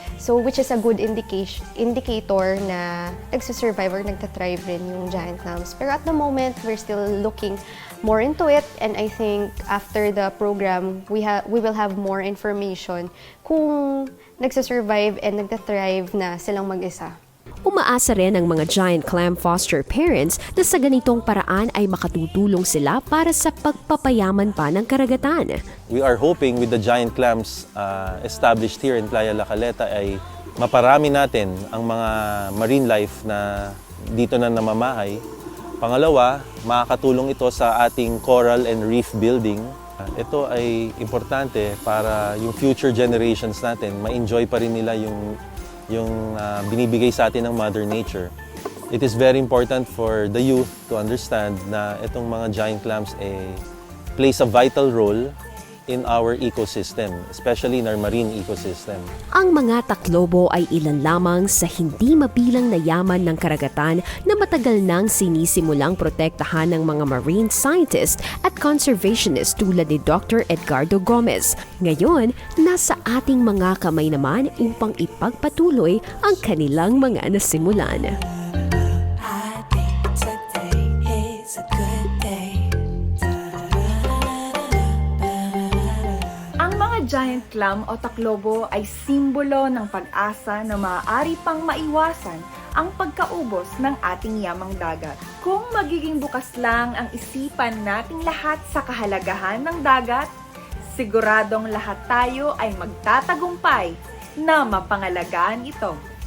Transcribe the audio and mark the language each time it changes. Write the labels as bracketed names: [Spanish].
[English] So, which is a good indicator [Filipino] na nagsusurvive or nagtathrive rin yung [English] giant clams. Pero at the moment, we're still looking more into it, and I think after the program, we will have more information [Filipino] kung nagsusurvive and nagtathrive na silang mag-isa. Umaasa rin ang mga giant clam foster parents na sa ganitong paraan ay makatutulong sila para sa pagpapayaman pa ng karagatan. [English] We are hoping with the Giant Clams established here in Playa La Caleta [Filipino] ay maparami natin ang mga marine life na dito na namamahay. Pangalawa, makakatulong ito sa ating coral and reef building. Ito ay importante para yung future generations natin, ma-enjoy pa rin nila yung binibigay sa atin ng Mother Nature. [English] It is very important for the youth to understand [Filipino] na itong mga [English] giant clams plays a vital role in our ecosystem, especially in our marine ecosystem. [Filipino] Ang mga taklobo ay ilan lamang sa hindi mabilang na yaman ng karagatan na matagal nang sinisimulang protektahan ng mga marine scientists at conservationists tulad ni Dr. Edgardo Gomez. Ngayon, nasa ating mga kamay naman upang ipagpatuloy ang kanilang mga nasimulan. [English] I think today is a good day. [Filipino] Ang mga giant clam o taklobo ay simbolo ng pag-asa na maaari pang maiwasan ang pagkaubos ng ating yamang dagat. Kung magiging bukas lang ang isipan nating lahat sa kahalagahan ng dagat, siguradong lahat tayo ay magtatagumpay na mapangalagaan ito.